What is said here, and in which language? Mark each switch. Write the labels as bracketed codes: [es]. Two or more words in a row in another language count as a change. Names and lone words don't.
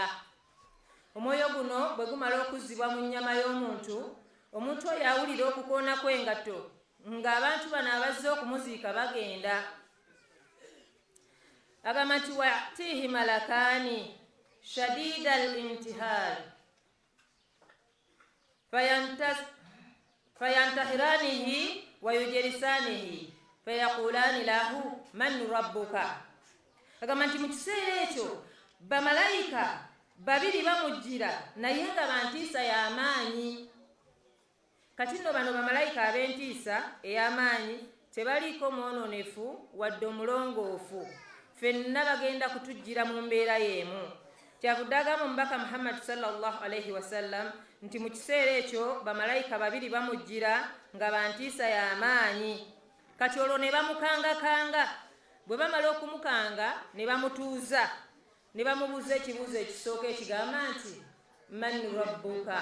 [lg] Omwoyo guno bwe gumala okuzzibwa mu nnyama y'omuntu, omuntu oyo awulira okukoona kw'engatto ng'abantu bano abazze okumuziika bagenda. agamba nti [ar] ويأتيه ملكان شديدا الانتهار فينتهرانه ويجلسانه فيقولان له من ربك. [lg] Agamba nti mu kiseera ekyo bamalayika babiri bamujjira naye nga bantiisa y'amaanyi. Kati nno bano bamalayika ab'entiisa ey'amaanyi tebaliiko mwononefu wadde omulongoofu, ffenna bagenda kutujjira mu mbeera y'emu. Kyavudde agamba omubaka Muhammad [ar] صلى الله عليه وسلم [lg] nti mu kiseera ekyo bamalayika babiri bamujjira nga bantiisa y'amaanyi. Kati olwo ne bamukangakanga, bwe bamala okumukanga ne bamutuuza ne bamubuuza ekibuuzo ekisooka ekigamba nti [ar] من ربك.